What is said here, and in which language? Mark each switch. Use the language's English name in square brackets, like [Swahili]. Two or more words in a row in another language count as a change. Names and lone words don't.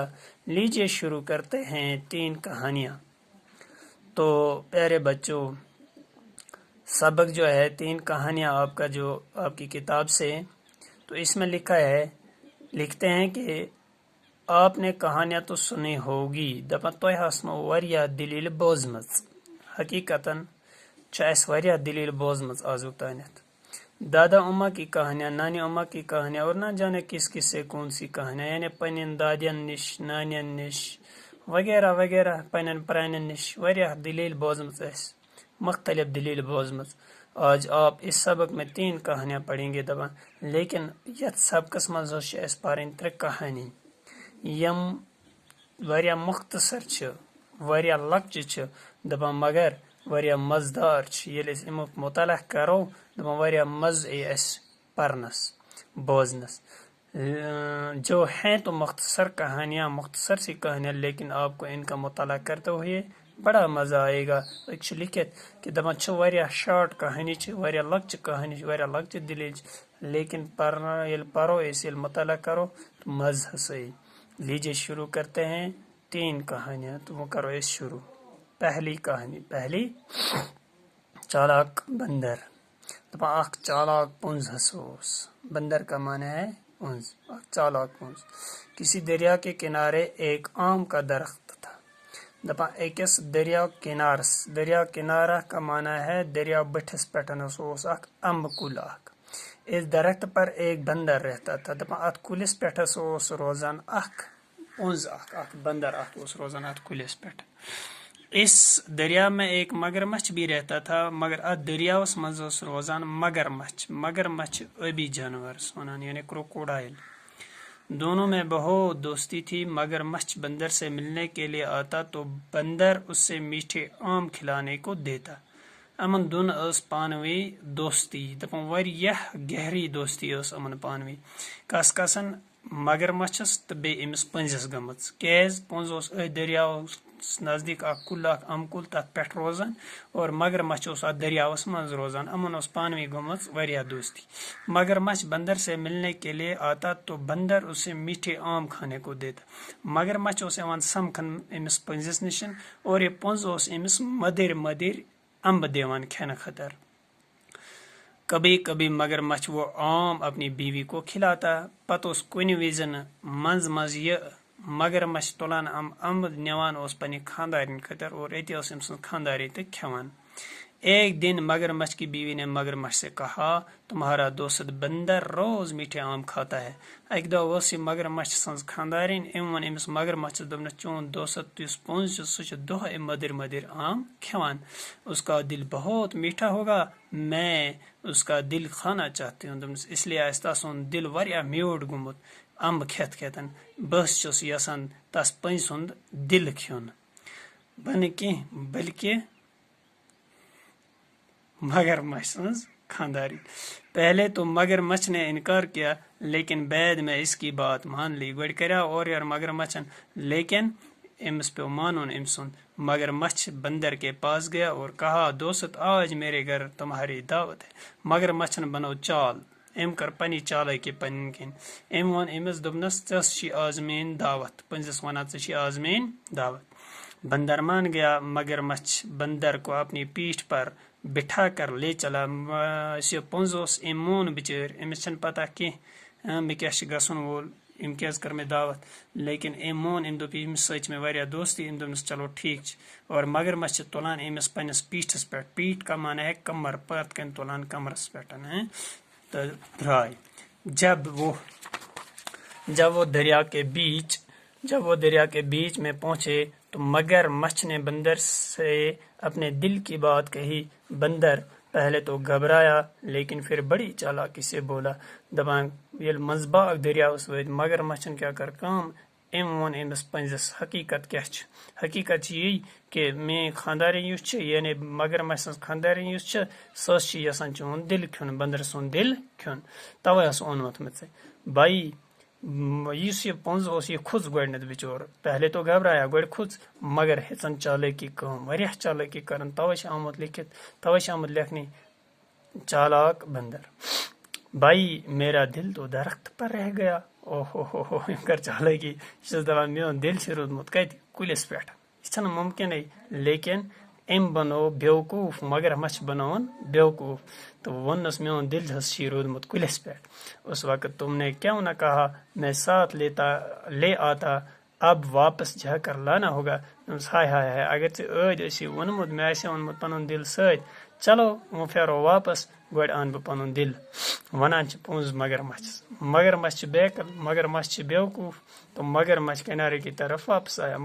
[Urdu] لیجئے شروع کرتے ہیں 3 کہانیاں۔ تو پیارے بچوں، سبق جو ہے 3 کہانیاں آپ کا جو آپ کی کتاب سے، تو اس میں لکھتے ہیں کہ آپ نے کہانیاں تو سنی ہوگی، [Kashmiri] دپان تۄہہِ آسنو واریاہ دلیل بوزمٕژ۔ حقیقتاً چھِ اَسہِ واریاہ دلیل بوزمٕژ آزُک تانٮ۪تھ۔ [Urdu] دادا اما کی کہانیاں، نانی اما کی کہانیاں، اور نہ جانے کس کس سے کون سی کہانیاں، یعنی [Kashmiri] پنن دادین نش، نانین نش وغیرہ وغیرہ، پنن پرانین نش واریاہ دلیل بوزمٕژ اَسہِ، مختلف دلیل بوزمٕژ۔ [Urdu] آج آپ اس سبق میں 3 کہانیاں پڑھیں گے [Kashmiri] دپان، لیکن یتھ سبقس منٛز چھِ اَسہِ پرٕنۍ 3 کہانی یم واریاہ مختصر چھِ، واریاہ لۄکچہِ چھِ، دپان مگر واریاہ مزٕدار چھِ۔ ییٚلہِ أسۍ امیُک مطالعہ کرو دپان واریاہ مزٕ یی اَسہِ پرنس بوزنس۔ [Urdu] جو ہیں تو مختصر کہانیاں، مختصر سی کہانیاں، لیکن آپ کو ان کا مطالعہ کرتے ہوئے بڑا مزہ آئے گا۔ [Kashmiri] ایک چھُ لکھت کہ دپان چھِ واریاہ شارٹ کہانی چھِ، واریاہ لۄکچہِ کہانی چھِ، واریاہ لۄکچہِ دلیل چھِ، لیکن ییٚلہِ پرو أسۍ، ییٚلہِ مطالعہ کرو تو مزٕ ہسا یی۔ [Urdu] لیجیے شروع کرتے ہیں 3 کہانیاں۔ تو وہ کرو اس شروع۔ پہلی کہانی، پہلی چالاک بندر۔ [Kashmiri] دپان اخ چالاک پونز ہسا اوس۔ [Urdu] بندر کا معنی ہے پونز، [Kashmiri] اخ چالاک پونز۔ [Urdu] کسی دریا کے کنارے ایک آم کا درخت تھا۔ [Kashmiri] دپان ایکس دریا کنارس، [Urdu] دریا کنارہ کا معنی ہے [Kashmiri] دریا بٹھس پٹھن اوس اخ امب کل اخ۔ [Urdu] اس درخت پر ایک بندر رہتا تھا۔ [Kashmiri] دپان ات کلس پٹھس اوس روزان اخ پونز اخ بندر اخ اوس روزان ات کلس پٹھ۔ [Urdu] اس دریا میں ایک مگرمچھ بھی رہتا تھا، [Kashmiri] مگر ات دریاوس منٛز اوس روزان مگرمچھ۔ مگرمچھ ابی جانور ونان، [Urdu] یعنی کروکوڈائل۔ دونوں میں بہت دوستی تھی۔ مگرمچھ بندر سے ملنے کے لیے آتا تو بندر اس سے میٹھے آم کھلانے کو دیتا۔ [Kashmiri] امن دون اس پانوی دوستی، دپان واریاہ گہری دوستی اس امن پانوی۔ کس کسن مگرمچھس تو بے امس پنزس گمٕژ، کیاز پونز اوس أتھۍ دریاوس نزدیک اکھ کُل اکھ امب کُل تتھ پٮ۪ٹھ روزان، اور مگرمچھ اوس اتھ دریاوس منٛز روزان۔ امن اوس پانوی گٔمٕژ واریاہ دوستی۔ [Urdu] مگرمچھ بندر سے ملنے کے لیے آتا تو بندر اسے میٹھے آم کھانے کو دیتا۔ [Kashmiri] مگرمچھ اوس یوان سمکھن امس پنزس نشن، اور یہ پونز اوس امس مدر مدر امب دیوان کھینے خاطر۔ [Urdu] کبھی کبھی مگرمچھ وہ آم اپنی بیوی کو کھلاتا، [Kashmiri] پتہٕ اوس کُنہِ وِزن منٛز منٛز یہ مگرمچھ تُلان امب نِوان اوس پننہِ خاندارین خٲطرٕ، اور أتی ٲس أمۍ سٕنٛز خاندارین تہِ کھٮ۪وان۔ [Urdu] ایک دن مگرمچھ کی بیوی نے مگرمچھ سے کہا تمہارا دوست بندر روز میٹھے آم کھاتا ہے. [Kashmiri] اکہ دۄہ اوس یہ مگرمچھ سٕنٛز خانٛدارِنۍ أمۍ ووٚن أمِس مگرمچھس دوٚپنس چون دوست یُس پوٚنٛز چھُ سُہ چھُ دۄہے مدر مدر آم کھٮ۪وان. [Urdu] اس کا دل بہت میٹھا ہوگا میں اس کا دل کھانا چاہتی ہوں. [Kashmiri] دوٚپنس [Urdu] اس لیے [Kashmiri] آسہِ تسُنٛد دل واریاہ میوٗٹھ گوٚمُت امب کھٮ۪تھ کھٮ۪تھ بہٕ چھُس یژھان تس پنٛزِ ہُنٛد دل کھیوٚن بنہٕ کینٛہہ بلکہ مگرمچھ سٕنٛز خانداری. [Urdu] پہلے تو مگرمچھ نے انکار کیا لیکن بعد میں اس کی بات مان لی. [Kashmiri] گۄڈٕ کریاو اورٕ یورٕ مگرمچھن لیکن امس پیو مانُن أمۍ سُنٛد. [Urdu] مگرمچھ بندر کے پاس گیا اور کہا دوست آج میرے گھر تمہاری دعوت ہے. [Kashmiri] مگرمچھن بنو چال أمۍ کٔر پننہِ چالٲکی پنٕنۍ کِنۍ. أمۍ ووٚن أمِس دوٚپنس ژےٚ چھِ آز میٲنۍ دعوت. پٔنزِس ونان ژےٚ چھی آز میٲنۍ دعوت. [Urdu] بندر مان گیا. مگرمچھ بندر کو اپنی پیٹھ پر بٹھا کر لے چلا. [Kashmiri] یُس یہِ پوٚنٛز اوس أمۍ مون بِچٲرۍ أمِس چھنہٕ پتہ کینٛہہ مےٚ کیاہ چھُ گژھُن وول أمۍ کیازِ کٔر مےٚ دعوت لیکن أمۍ مون أمۍ دوٚپ ییٚمِس سۭتۍ چھِ مےٚ واریاہ دوستی. أمۍ دوٚپنس چلو ٹھیٖک چھُ. اور مگرمچھ چھِ تُلان أمِس پننِس پیٖٹھِس پٮ۪ٹھ. پیٖٹھ [Urdu] کا معنی ہے [Kashmiri] کمر پتھ کَنۍ تُلان کمرس پٮ۪ٹھ تہٕ درٛاے. [Urdu] جب وہ دریا کے بیچ میں پہنچے تو مگرمچھ نے بندر سے اپنے دل کی بات کہی. بندر پہلے تو گھبرایا لیکن پھر بڑی چالاکی سے بولا. [Kashmiri] دپان ییٚلہِ منٛزٕ باغ دٔریاوس وٲتۍ مگرمچھن کیاہ کٔر کٲم أمۍ ووٚن أمِس پنٛزِس حقیقت کیاہ چھِ. حقیقت چھِ یی کہ میٲنۍ خاندارِنۍ یُس چھِ یعنی مگرمچھ سٕنٛز خاندارِنۍ یُس چھِ سۄ ٲس چھِ یژھان چون دل کھیوٚن بندر سُنٛد دل کھیوٚن توے اوس اوٚنمُت مےٚ ژےٚ. بایی یُس یہِ پوٚنٛز اوس یہِ کھوٚژ گۄڈنیتھ بِچور. [Urdu] پہلے تو گھبرایا [Kashmiri] گۄڈٕ کھوٚژ مگر ہیژن چالٲکی کٲم واریاہ چالٲکی کران. توے چھِ آمُت لیکھِتھ توے چھِ آمُت لیکھنہِ چالاک بندر. [Urdu] بھائی میرا دل تو درخت پر رہ گیا. [Kashmiri] او ہو أمۍ کٔر چالٲکی. یہِ چھُس دپان میون دل چھُ روٗدمُت کتہِ کُلِس پٮ۪ٹھ. یہِ چھنہٕ ممکِنٕے لیکن أمۍ بنوو بیوقوٗف. مگرمچھ بنووُن بیوقوٗف تو ووٚننس میون دل چھُ روٗدمُت کُلِس پٮ۪ٹھ. [Urdu] اس وقت تم نے کیوں نہ کہا میں ساتھ لے آتا اب واپس جا کر لانا ہوگا. [Kashmiri] ہائے ہائے ہائے اگر ژےٚ ٲدۍ ٲسی ووٚنمُت مےٚ آسہِ اوٚنمُت پنُن دل سۭتۍ چلو وۄنۍ پھیرو واپس گۄڈٕ ان بہٕ پنُن دل. ونان چھِ پوٚنٛز مگرمچھس. مگرمچھ چھِ بیکل مگرمچھ چھِ بیوقوٗف [Urdu] تو مگرمچھ کنارے کی طرف واپس آیا.